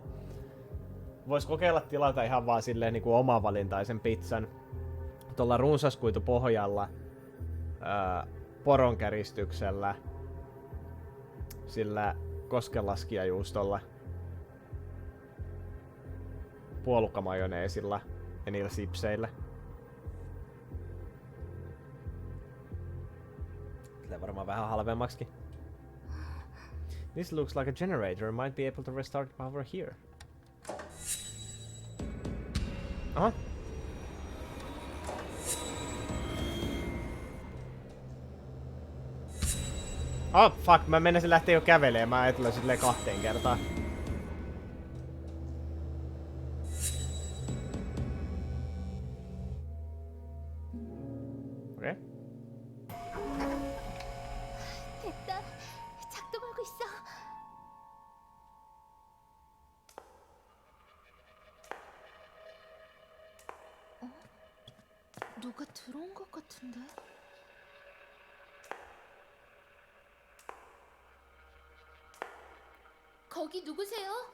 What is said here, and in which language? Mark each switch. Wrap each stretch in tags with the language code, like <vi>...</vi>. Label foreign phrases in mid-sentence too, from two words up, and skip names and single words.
<fi>Vois kokeilla tilata ihan vaan silleen niinku omavalintaisen pizzan tuolla runsaskuitupohjalla, poronkäristyksellä, sillä koskenlaskijajuustolla, puolukkamajoneesilla ja niillä sipseillä. Tulee varmaan vähän halvemmaksikin.</fi> <en>This looks like a generator. Might be able to restart power here. Aha. Oh, fuck.</en> <fi>Mä menisin lähteä jo kävelemään. Mä ajattelin silleen 2 kertaa. Okei.</fi> <ko>됐다. 작동하고 있어. 누가 들어온 것 같은데? 거기 누구세요?</ko>